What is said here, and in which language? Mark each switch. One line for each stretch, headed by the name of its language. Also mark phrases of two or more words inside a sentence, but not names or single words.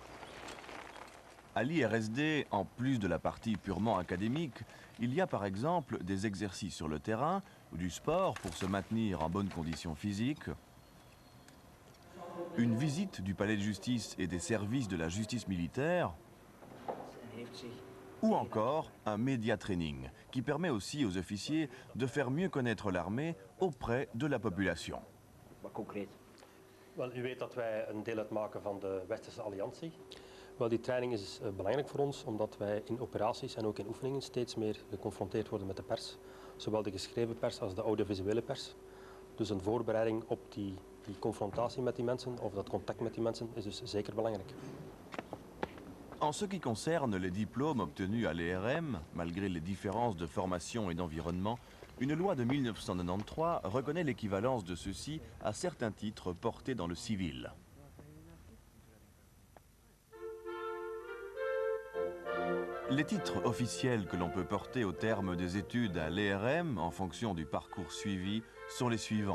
French: À l'IRSD, en plus de la partie purement académique, il y a par exemple des exercices sur le terrain ou du sport pour se maintenir en bonne condition physique, une visite du palais de justice et des services de la justice militaire, ou encore un
English: media training
French: qui permet aussi aux officiers de faire mieux connaître l'armée auprès de la population.
Dutch: Wel, u weet dat wij een deel uitmaken van de Westerse Alliantie. Wel, die training is belangrijk voor ons, omdat wij in operaties en ook in oefeningen steeds meer geconfronteerd worden met de pers. Zowel de geschreven pers als de audiovisuele pers. Dus een voorbereiding op die confrontatie met die mensen, of dat contact met die mensen, is dus zeker belangrijk.
French: En ce qui concerne les diplômes obtenus à l'ERM, malgré les différences de formation et d'environnement, une loi de 1993 reconnaît l'équivalence de ceux-ci à certains titres portés dans le civil. Les titres officiels que l'on peut porter au terme des études à l'ERM en fonction du parcours suivi sont les suivants.